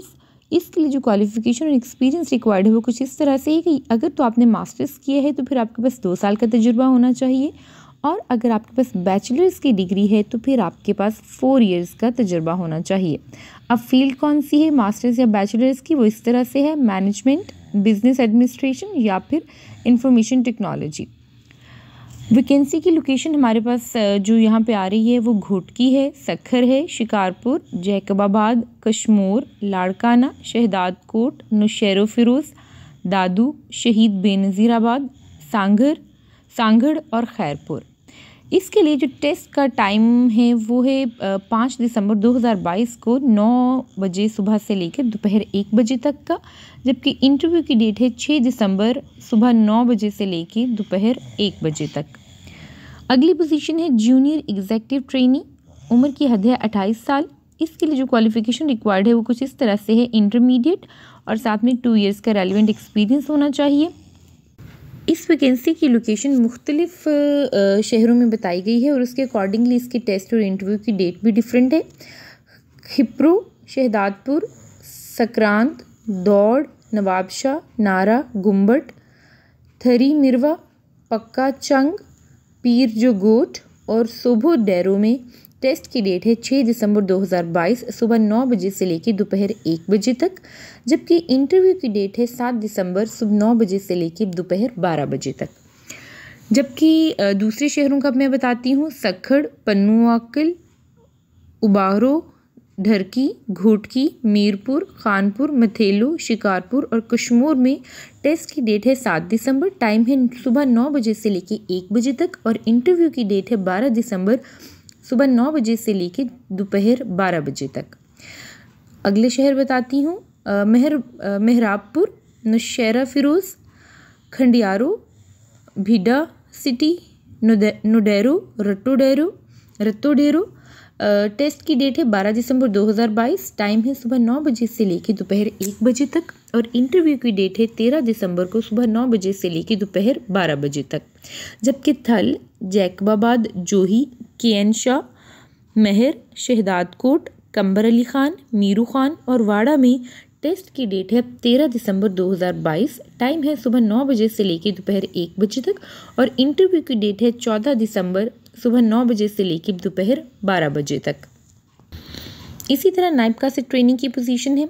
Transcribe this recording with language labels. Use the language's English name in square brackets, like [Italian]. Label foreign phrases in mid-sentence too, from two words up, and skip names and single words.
[Urdu] اس کے لیے جو کوالیفکیشن اور [English] experience required [Urdu] ہے وہ کچھ اس طرح سے ہے کہ اگر تو آپ نے ماسٹرز کیا ہے تو پھر آپ کے پاس 2 سال کا تجربہ ہونا چاہیے، اور اگر آپ کے پاس بیچلرز کی ڈگری ہے تو پھر آپ کے پاس 4 ایئرز کا تجربہ ہونا چاہیے. اب فیلڈ کون سی ہے ماسٹرز یا بیچلرز کی، وہ اس طرح سے ہے مینجمنٹ, [English] business administration [Urdu] یا پھر [English] information technology. [Urdu] ویکینسی کی لوکیشن ہمارے پاس جو یہاں پہ آ رہی ہے وہ گھوٹکی ہے، سکھر ہے, शिकारपुर, जैकबाबाद, कश्मोर, लाड़काना, शहदादकोट, नौशेरो फिरोज़, दादू, शहीद बेनज़ीराबाद, सांगड़ और खैरपुर। اس کے لیے جو ٹیسٹ کا ٹائم ہے وہ ہے 5 دسمبر 2022 کو 9 بجے صبح سے لے کر دوپہر 1 بجے تک کا، جبکہ انٹرویو کی ڈیٹ ہے 6 دسمبر صبح 9 بجے سے لے کر دوپہر 1 بجے تک. اگلی پوزیشن ہے [English] junior executive trainee. [Urdu] عمر کی حد ہے 28 سال. اس کے لیے جو [English] qualification required [Urdu] ہے وہ کچھ اس طرح سے ہے انٹرمیڈیٹ اور ساتھ میں 2 ایئرز کا [English] relevant experience [Urdu] ہونا چاہیے. اس ویکینسی کی لوکیشن مختلف شہروں میں بتائی گئی ہے اور اس کے اکارڈنگلی اس کے ٹیسٹ اور انٹرویو کی ڈیٹ بھی ڈفرنٹ ہے. खिप्रो, शहदादपुर, सक्रांत, दौड़, नवाबशाह, नारा, गुम्बट, थरी मिरवा, پکا چنگ، پیر جو گوٹھ اور سوبھو ڈیرو میں ٹیسٹ کی ڈیٹ ہے 6 دسمبر 2022 صبح 9 بجے سے لے کر دوپہر 1 بجے تک، جبکہ انٹرویو کی ڈیٹ ہے 7 دسمبر صبح 9 بجے سے لے کر دوپہر 12 بجے تک. جبکہ دوسرے شہروں کا میں بتاتی ہوں، سکھر، پنوعاقل، اوباڑو, ڈہرکی، گھوٹکی، میرپور، خانپور، میتھلو، شکارپور اور کشمور میں ٹیسٹ کی ڈیٹ ہے 7 دسمبر. ٹائم ہے صبح 9 بجے سے لے کر 1 بجے تک اور انٹرویو کی ڈیٹ ہے 12 دسمبر صبح 9 بجے سے لے کر دوپہر 12 بجے تک. اگلے شہر بتاتی ہوں، محراب پور، نوشہرو فیروز، کنڈیارو، بھریا سٹی، نوڈیرو، رتوڈیرو. ٹیسٹ کی ڈیٹ ہے 12 دسمبر 2022. ٹائم ہے صبح 9 بجے سے لے کر دوپہر 1 بجے تک اور انٹرویو کی ڈیٹ ہے 13 دسمبر کو صبح 9 بجے سے لے کر دوپہر 12 بجے تک. جبکہ تھل, جیکب آباد، جوہی، کے این شاہ، میہڑ، شہدادکوٹ، قمبر علی خان، میرو خان اور واڑہ میں ٹیسٹ کی ڈیٹ ہے 13 دسمبر 2022. ٹائم ہے صبح 9 بجے سے لے کر دوپہر 1 بجے تک اور انٹرویو کی ڈیٹ ہے 14 دسمبر صبح 9 بجے سے لے کر دوپہر 12 بجے تک. اسی طرح نائب سے ٹریننگ کی پوزیشن ہے.